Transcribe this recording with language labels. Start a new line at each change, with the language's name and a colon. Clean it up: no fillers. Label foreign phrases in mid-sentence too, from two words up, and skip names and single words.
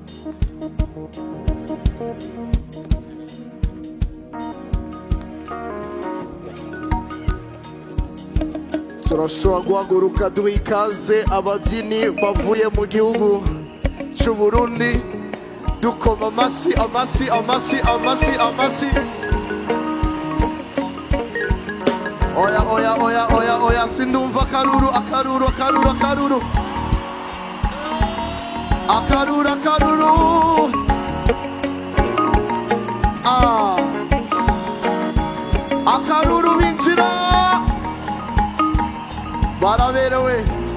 Kinyarwanda: turashobora guhaguruka duha ikaze ababyinnyi bavuye mu gihugu cy'u Burundi dukoma amashyi amashyi amashyi amashyi amashyi. Oya oya oya oya oya sindumva akaruru akaruru akaruru akaruru akaruru akaruru. Akaruru binjira baraberewe.